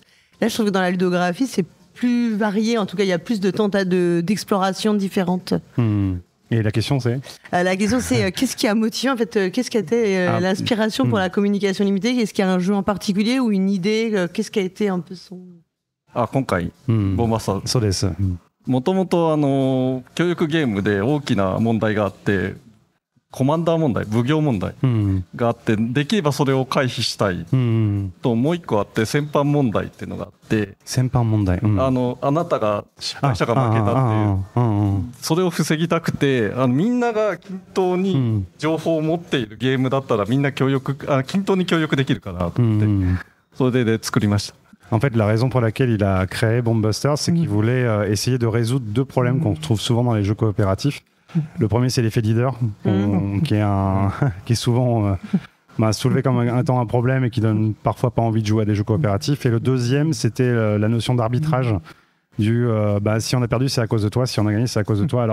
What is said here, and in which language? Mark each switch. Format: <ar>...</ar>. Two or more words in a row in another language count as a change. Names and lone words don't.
<fr>Là, je trouve que dans la ludographie, c'est plus varié. En tout cas, il y a plus de d'exploration différentes. Et la question, c'est qu'est-ce qui a motivé, en fait, qu'est-ce qui a été l'inspiration pour la communication limitée? Est-ce qu'il y a un jeu en particulier ou une idée? Qu'est-ce qui a été un peu son...</fr> <ja>今回、ボンバスターそうです。もともと教育ゲームで大きな問題があって、コマンダー問題、奉行問題があって、できればそれを回避したいと、もう一個あって戦犯問題っていうのがあって、戦犯問題、あなたが失敗したか負けたっていう、それを防ぎたくて、みんなが均等に情報を持っているゲームだったらみんな均等に協力できるかなと思って、それで作りました。</ja> <fr>En fait, la raison pour laquelle il a créé Bombbuster, c'est qu'il voulait essayer de résoudre deux problèmes qu'on trouve souvent dans les jeux coopératifs. Le premier, c'est l'effet leader, qui est souvent soulevé comme étant un problème et qui donne parfois pas envie de jouer à des jeux coopératifs. Et le deuxième, c'était la notion d'arbitrage. Si on a perdu, c'est à cause de toi, si on a gagné, c'est à cause de toi.</fr>